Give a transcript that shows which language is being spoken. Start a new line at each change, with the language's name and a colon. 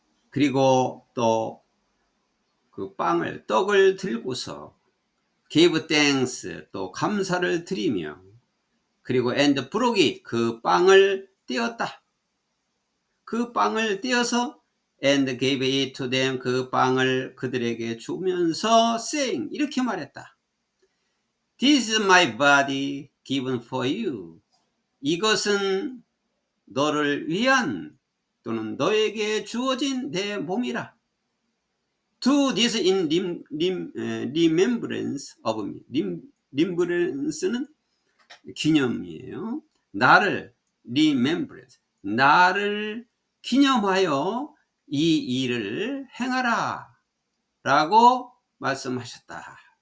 Korean: 그리고 또 그 빵을, 떡을 들고서
English: gave thanks,
Korean: 또 감사를 드리며, 그리고
English: and broke it,
Korean: 그 빵을 떼었다. 그 빵을 떼어서
English: and gave it to them,
Korean: 그 빵을 그들에게 주면서
English: saying,
Korean: 이렇게 말했다.
English: This is my body given for you.
Korean: 이것은 너를 위한, 또는 너에게 주어진 내 몸이라.
English: Do this in remembrance of me.
Korean: remembrance는 기념이에요. 나를 remembrance, 나를 기념하여 이 일을 행하라 라고 말씀하셨다.